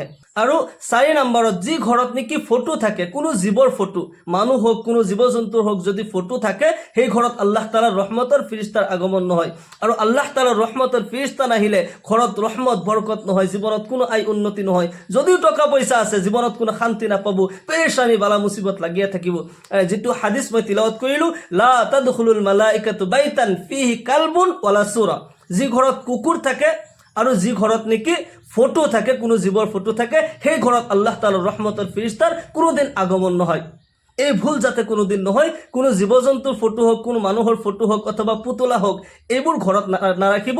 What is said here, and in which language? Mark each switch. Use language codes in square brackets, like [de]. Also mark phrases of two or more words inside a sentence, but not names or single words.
[as] আৰু 4 নম্বৰত যি ঘৰত নেকি ফটো থাকে, কোনো জীৱৰ ফটো, মানুহ হোক কোনো জীৱ জন্তুৰ হোক, যদি ফটো থাকে সেই ঘৰত আল্লাহ তাআলাৰ ৰহমতৰ ফেৰিস্তাৰ আগমন নহয়। আৰু আল্লাহ তাআলাৰ ৰহমতৰ ফেৰিস্তা নাহিলে ঘৰত ৰহমত বৰকত নহয়, জীৱনত কোনো আয় উন্নতি নহয়। যদিও টকা পইচা আছে জীৱনত কোনো শান্তি নাপাব, পেৰেশানি বালা মুসিবত লাগিয়ে থাকিব। যেটো হাদিস মই তিলাওয়াত কৰিলো, [ar] لا تدخل الملائكة بيتا فيه كلب ولا صورة, [as] যি ঘৰত কুকুৰ থাকে আৰু যি ঘৰত নেকি ফটো থাকে, কোনো জীৱৰ ফটো থাকে, সেই ঘৰত আল্লাহ তাআলাৰ ৰহমতৰ ফেৰিস্তাৰ কোনোদিন আগমন নহয়। এই ভুল যাতে কোনোদিন নহয়, কোনো জীৱ জন্তুৰ ফটো হোক, কোনো মানুহৰ ফটো হোক অথবা পুতলা হোক, এইবোৰ ঘৰত নাৰাখিব।